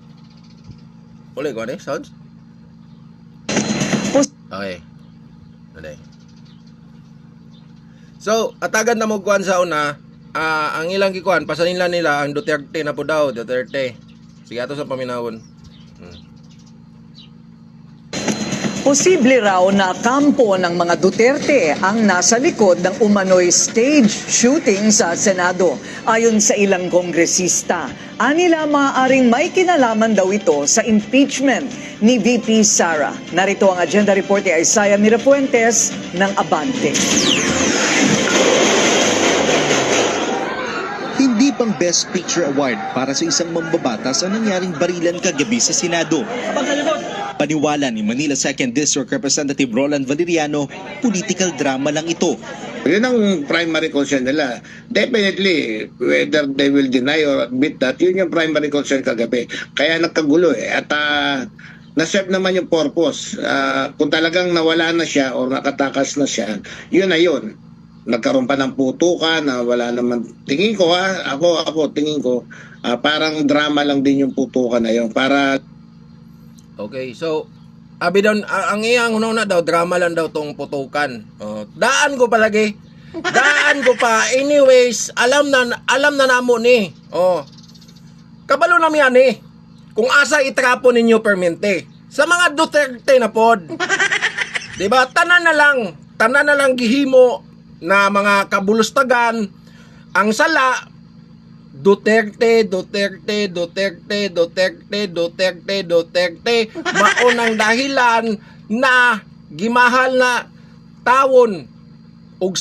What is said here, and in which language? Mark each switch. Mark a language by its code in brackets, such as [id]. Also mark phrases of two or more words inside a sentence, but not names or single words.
[ceb] Uli ko, sounds? Okay. Okay. So, atagan na mo kuan sa una. Ang ilang gikuan, pasanin nila ang Duterte na po daw, Duterte. Sige, ato sa paminawon. [tl] Posible raw na kampo ng mga Duterte ang nasa likod ng umano'y [en] stage shooting [tl] sa Senado. Ayon sa ilang kongresista, anila maaaring may kinalaman daw ito sa impeachment ni VP Sara. Narito ang agenda report ni Isaiah Mirafuentes ng Abante. Hindi pang Best Picture Award para sa isang mambabatas ang nangyaring barilan kagabi sa Senado. Paniwala ni Manila 2nd District Representative Roland Valeriano, political drama lang ito. Yun ang primary concern nila. [en] Definitely, whether they will deny or admit that, [tl] yun yung primary concern kagabi. Kaya nagkagulo eh. At na-serve naman yung purpose. Kung talagang nawala na siya or nakatakas na siya, yun na yun. Nagkaroon pa ng putukan na wala naman. Tingin ko tingin ko, parang drama lang din yung putukan na yun. Para [ceb] Okay, so abi daw ang iyang una daw drama lang daw tong putukan. Daan ko palagi. Daan ko pa. Anyways, [tl] alam na [ceb] namo ni. Kabalo na yan eh. Kung asa itrapo ninyo permente. Sa mga Duterte na pod. [tl] 'Di ba? [ceb] Tanan na lang gihimo na mga kabulustagan ang sala Duterte maunang dahilan na gimahal na tawon ug